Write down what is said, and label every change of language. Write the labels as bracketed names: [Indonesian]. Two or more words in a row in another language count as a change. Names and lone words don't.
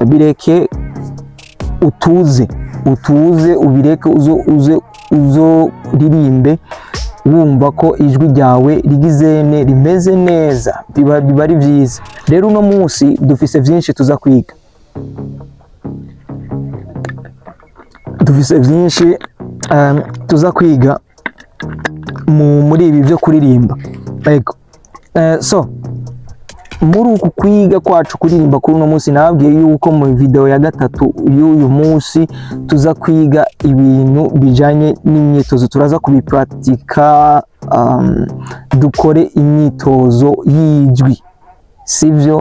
[Rundi] Bireke utuze ubireke, uzo ririmbe wumva ko ijwi ryawe rigizene rimeze neza, biba ari byiza. Rero uno munsi dufise byinshi tuza kwiga, muri ibi byo kuririmba. So muri uku kwiga kwacu kuririmba kuri uno munsi, nababwiye yuko mu video ya gatatu y'uyu munsi tuza kwiga ibintu bijanye n'imyitozo. Turaza kubipratika, dukore imyitozo y'ijwi, sivyo?